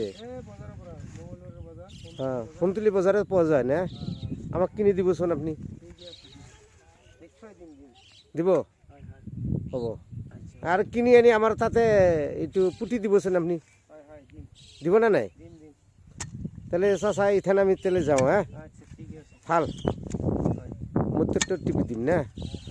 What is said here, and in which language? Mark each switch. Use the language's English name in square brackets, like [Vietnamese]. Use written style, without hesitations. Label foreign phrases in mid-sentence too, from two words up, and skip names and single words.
[Assamese] বজাৰৰ পৰা, মঙলবাৰৰ বজাৰ। সোণতুলি বজাৰত পোৱা যায় না? আমাক কিনি দিবচোন আপুনি। নিশ্চয় দিম। দিব? হ'ব। আৰু কিনি আনি আমাৰ তাতে এইটো পুতি দিবচোন আপুনি। দিম। দিব না নাই? দিম। [Bangla] তাহলে চাচা এখানে আমি তাহলে যাওঁ হ্যাঁ? আচ্ছা, ঠিক আছে। ভাল মোটরটা টিপে দিন না।